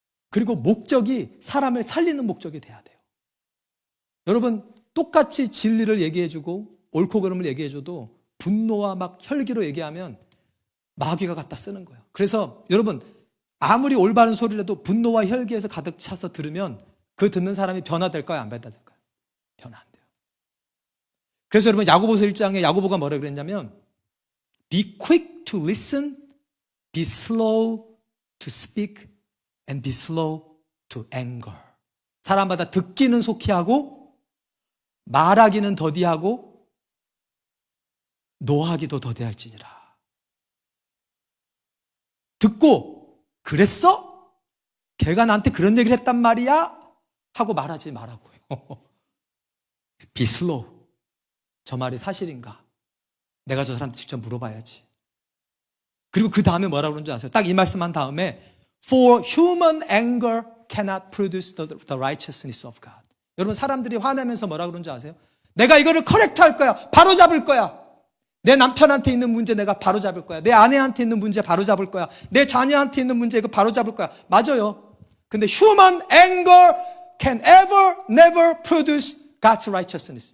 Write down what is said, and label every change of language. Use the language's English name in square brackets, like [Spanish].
[Korean] 그리고 목적이 사람을 살리는 목적이 돼야 돼요. 여러분, 똑같이 진리를 얘기해주고 옳고 그름을 얘기해줘도 분노와 막 혈기로 얘기하면 마귀가 갖다 쓰는 거예요. 그래서 여러분, 아무리 올바른 소리를 해도 분노와 혈기에서 가득 차서 들으면 그 듣는 사람이 변화될까요? 안 변화될까요? 변화 안 돼요. 그래서 여러분, 야고보서 1장에 야고보가 뭐라 그랬냐면 [English] Be quick to listen, be slow to speak, and be slow to anger. [Korean] 사람마다 듣기는 속히 하고 말하기는 더디하고 노하기도 더디할지니라. 듣고 그랬어? 걔가 나한테 그런 얘기를 했단 말이야? 하고 말하지 말라고요. [English] Be slow. [Korean] 저 말이 사실인가? 내가 저 사람한테 직접 물어봐야지. 그리고 그 다음에 뭐라고 그러는지 아세요? 딱 이 말씀한 다음에 [English] For human anger cannot produce the righteousness of God. [Korean] 여러분, 사람들이 화내면서 뭐라 그러는지 아세요? 내가 이거를 커렉트 할 거야. 바로 잡을 거야. 내 남편한테 있는 문제 내가 바로 잡을 거야. 내 아내한테 있는 문제 바로 잡을 거야. 내 자녀한테 있는 문제 이거 바로 잡을 거야. 맞아요. 근데 [English] human anger can never produce God's righteousness.